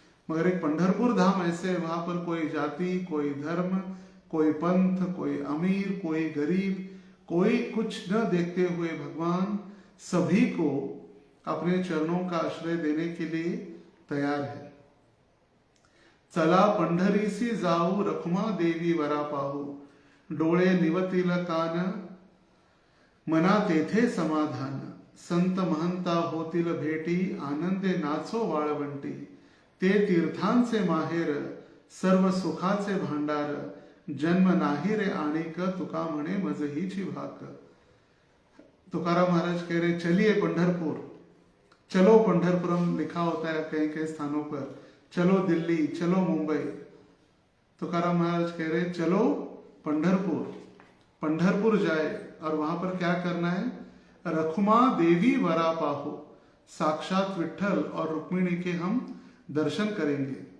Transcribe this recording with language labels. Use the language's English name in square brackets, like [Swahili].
[Hindi] मगर एक पंढरपुर धाम ऐसे है, वहां पर कोई जाति, कोई धर्म, कोई पंथ, कोई अमीर, कोई गरीब, कोई कुछ न देखते हुए भगवान सभी को अपने चरणों का आश्रय देने के लिए तैयार है। [Marathi] चला पंढरीसी जाऊ रखुमा देवी वरा पाहू, डोळे निवतील कान मना तेथे समाधान, संत महंता होतील भेटी आनंदे नाचो वाळवंटी, ते तीर्थांचे माहेर सर्व सुखाचे भांडार, जन्म नाही रे आणिक तुका म्हणे मज हीची भाक। [Hindi] तुकाराम महाराज कह रहे चलिए पंढरपुर, चलो पंढरपुरम लिखा होता है कई कई स्थानों पर, चलो दिल्ली, चलो मुंबई। तुकाराम महाराज कह रहे चलो पंढरपुर, पंढरपुर जाए और वहां पर क्या करना है, [Marathi] रखुमा देवी वरा पाहो, [Hindi] साक्षात विठ्ठल और रुक्मिणी के हम दर्शन करेंगे।